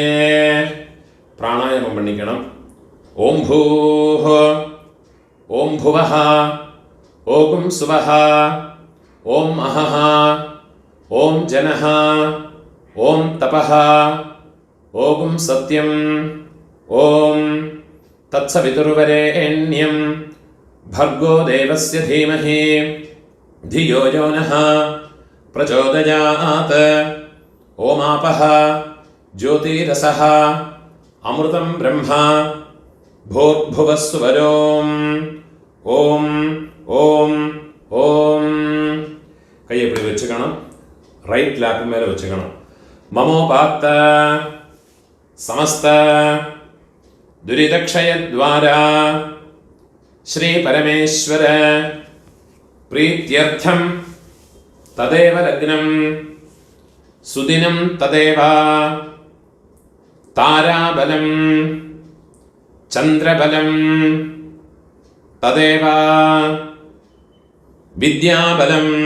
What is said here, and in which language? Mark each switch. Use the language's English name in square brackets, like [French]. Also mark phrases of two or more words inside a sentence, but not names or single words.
[Tamil] பிராணாயாமம் பண்ணிக்கணும். [Sanskrit] ओम् भूह ओम् भुवह ओम् सुवह ओम् अहह ओम् जनह ओम् तपह ओम् सत्यम् ओम् तत्सवितुर्वरेण्यम् भर्गो देवस्य धीमहि धियो यो नः प्रचोदयात्. ओमापः ज्योतिरसः अमृतं ब्रह्मा भूर्भुवः सुवरोम्. ओम ओम ओम. [Tamil] கை எப்படி வச்சுக்கணும்? [English] right lap [Tamil] மேலே வச்சுக்கணும். [Sanskrit] ममोपात्त समस्त दुरितक्षयद्वारा श्री परमेश्वर प्रीत्यर्थम तदेव लग्नं सुदिनं तदेव ताराबलं चंद्रबलं तदेव विद्याबलं